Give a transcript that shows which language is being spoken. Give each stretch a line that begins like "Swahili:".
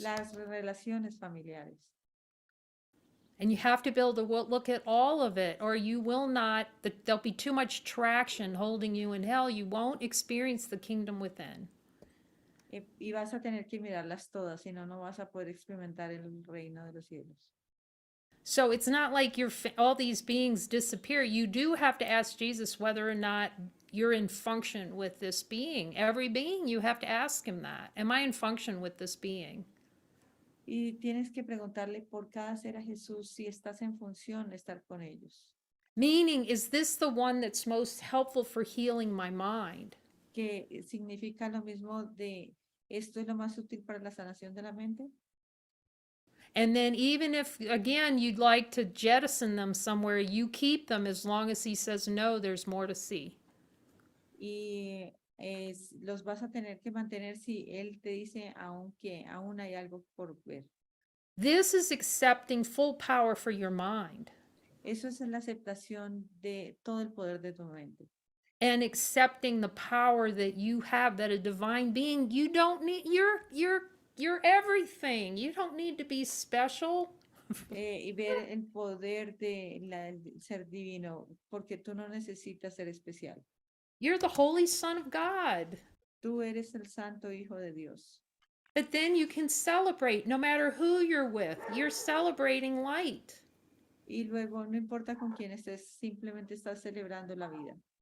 Spanish: Las relaciones familiares.
English: And you have to be able to look at all of it, or you will not, there'll be too much traction holding you in hell. You won't experience the kingdom within.
Spanish: Y vas a tener que mirarlas todas, si no, no vas a poder experimentar el reino de los cielos.
English: So it's not like all these beings disappear. You do have to ask Jesus whether or not you're in function with this being. Every being, you have to ask him that. Am I in function with this being?
Spanish: Y tienes que preguntarle por cada ser a Jesús si estás en función de estar con ellos.
English: Meaning, is this the one that's most helpful for healing my mind?
Spanish: Que significa lo mismo de esto es lo más útil para la sanación de la mente.
English: And then even if, again, you'd like to jettison them somewhere, you keep them as long as he says, no, there's more to see.
Spanish: Y los vas a tener que mantener si él te dice aunque aún hay algo por ver.
English: This is accepting full power for your mind.
Spanish: Eso es la aceptación de todo el poder de tu mente.
English: And accepting the power that you have, that a divine being, you don't need, you're everything. You don't need to be special.
Spanish: Y ver el poder del ser divino, porque tú no necesitas ser especial.
English: You're the Holy Son of God.
Spanish: Tú eres el Santo Hijo de Dios.
English: But then you can celebrate no matter who you're with. You're celebrating light.
Spanish: Y luego no importa con quién estés, simplemente estás celebrando la vida.